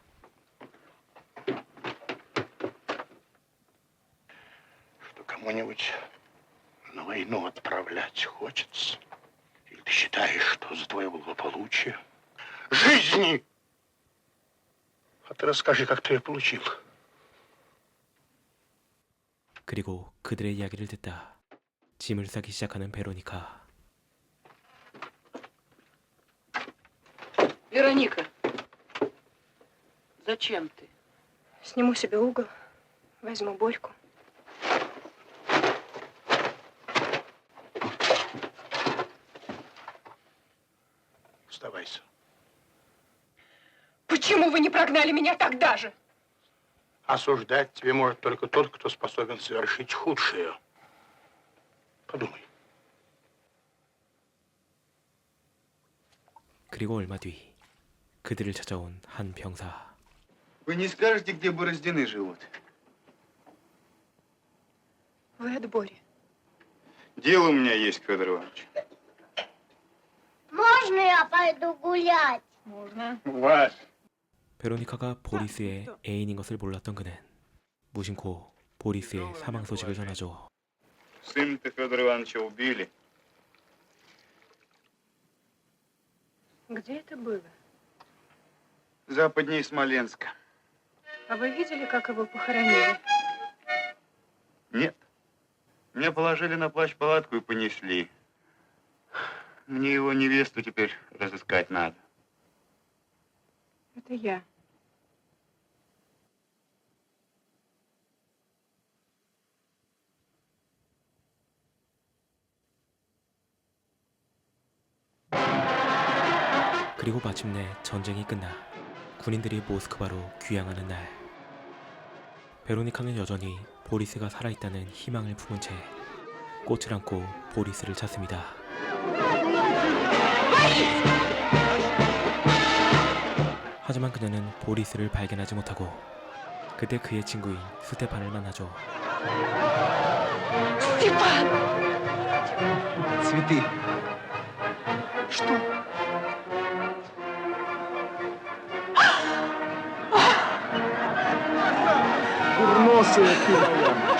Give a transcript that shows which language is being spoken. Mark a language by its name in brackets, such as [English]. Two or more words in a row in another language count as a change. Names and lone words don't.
[Russian] Что кому-нибудь на войну отправлять хочется? Или ты считаешь, что за твое благополучие? Жизни! А ты расскажи, как ты ее получил. [Korean] 그리고 그들의 이야기를 듣다 짐을 싸기 시작하는 베로니카. [Russian] Вероника, зачем ты? Сниму себе угол, возьму Борьку. Оставайся. Почему вы не прогнали меня тогда же? Осуждать тебе может только тот, кто способен совершить худшее. Подумай. [Korean] 그리고 얼마 뒤 그들을 찾아온 한 병사. [Russian] Вы не скажете, где Бороздины живут? Вы от Бори. Дело у меня есть, Федор Иванович. Можно я пойду гулять? Можно. Ваш. [Korean] 베로니카가 보리스의 애인인 것을 몰랐던 그는 무심코 보리스의 사망 소식을 전하죠. [Russian] Сын-то Федора Ивановича убили. Где это было? Западнее Смоленска. А вы видели, как его похоронили? Нет. Меня положили на плащ-палатку и понесли. Мне его невесту теперь разыскать надо. Это я. [Korean] 그리고 마침내 전쟁이 끝나 군인들이 모스크바로 귀향하는 날, 베로니카는 여전히 보리스가 살아있다는 희망을 품은 채 꽃을 안고 보리스를 찾습니다. 하지만 그녀는 보리스를 발견하지 못하고 그때 그의 친구인 스테판을 만나죠. [Russian] Степан! Цветы. Что? Курносая ты моя.